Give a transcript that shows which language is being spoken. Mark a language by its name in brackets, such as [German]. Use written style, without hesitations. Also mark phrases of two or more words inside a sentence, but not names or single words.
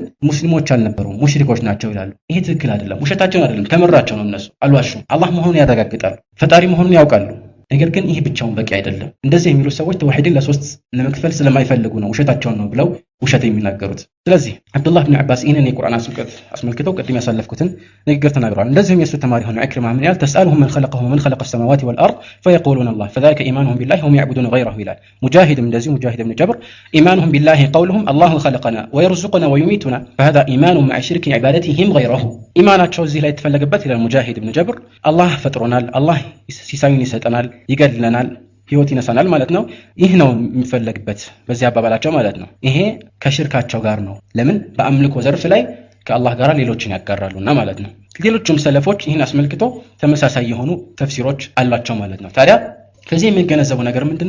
[Amharic] ሙስሊሞች አልነበሩም ሙሽሪኮች ናቸው ይላሉ። ይሄ ትክክል አይደለም። ውሸታቸውን አይደለም ተመራቸው ነው። እነሱ አልዋሹም። አላህ መሆኑን ያረጋግጣሉ። ፈጣሪ መሆኑን ያውቃሉ። ነገር ግን ይህ ብቻውን በቂ አይደለም። እንደዚህ የሚሉ ሰዎች ተውሂድን ለሶስት ለመክፈል ስለማይፈልጉ ነው ውሸታቸውን ነው ብለው ውሸት የሚናገሩት። ስለዚህ አብዱላህ ኢብኑ አባስ ይህንን የቁርአን አንቀጽ አስመልክተው ቅድም ያሳለፍኩትን ንግግር ተናግረዋል። እንደዚህም የሱ ተማሪ ሆነ ኢክሪማ ምን ይላል? [Arabic] تسألهم من خلقهم ومن خلق السماوات والأرض فيقولون الله فذلك إيمانهم بالله وهم يعبدون غيره [Amharic] ይላል። ሙጃሂድ እንደዚሁ ሙጃሂድ ኢብኑ ጀብር [Arabic] إيمانهم بالله قولهم الله خلقنا ويرزقنا ويميتنا فهذا إيمان مع شرك عبادتهم غيره። [Amharic] ኢማናቸው እዚህ ላይ የተፈለገበት ይላል ሙጃሂድ ኢብኑ ጀብር አላህ ፈጥሮናል፣ አላህ ሲሳዩን ይሰጠናል፣ ይገድለናል፣ ህይወት ይነሳናል ማለት ነው። ይህ ነው የሚፈለግበት በዚህ አባባላቸው ማለት ነው። ይሄ ከሽርካቸው ጋር ነው። ለምን? በአምልኮ ዘርፍ ላይ ከአላህ ጋር ሌሎችን ያጋራሉና ማለት ነው። ሌሎችም ሰለፎች ይህን አስመልክቶ ተመሳሳይ የሆኑ ተፍሲሮች አላቸው ማለት ነው። ታዲያ ከዚህ የሚገነዘቡ ነገር ምንድነው?